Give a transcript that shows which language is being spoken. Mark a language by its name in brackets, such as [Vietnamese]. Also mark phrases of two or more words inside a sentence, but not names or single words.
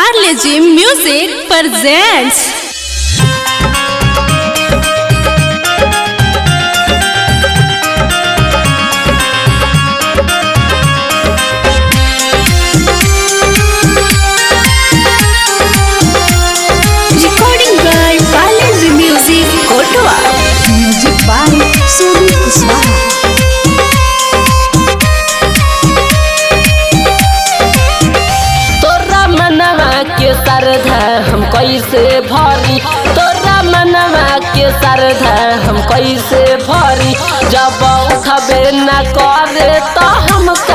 [English] Legend Music presents recording by Balaji Music Kotoa, music by Sumi Kuswaha। [Bhojpuri] के सरधा हम कैसे भरी तोरा मनवा के सरधा हम कैसे भरी जब उठबे न करे तो हम क्या